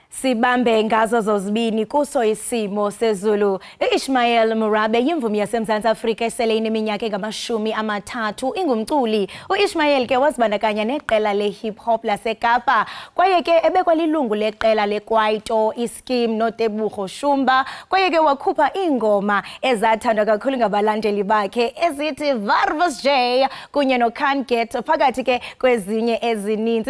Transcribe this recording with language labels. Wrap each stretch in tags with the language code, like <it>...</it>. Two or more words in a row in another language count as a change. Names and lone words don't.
<xh>Sibambe ngazo zozibini kuso isimo sezulu. Ishmael Murabe yimvumi yaseMzantsi Afrika esele ineminyaka engama-30 ingumculi. Ishmael ke wazibandakanya neqela le-</xh> <en>hip hop</en> <xh>laseKapa kwaye ke ebekwa lilungu leqela lekwaito iSkim noTebogo Shumba kwaye ke wakhupha ingoma ezathandwa kakhulu ngabalandeli bakhe ezithi Varvas J kunye no Can't Get phakathi ke kwezinye ezininzi.</xh>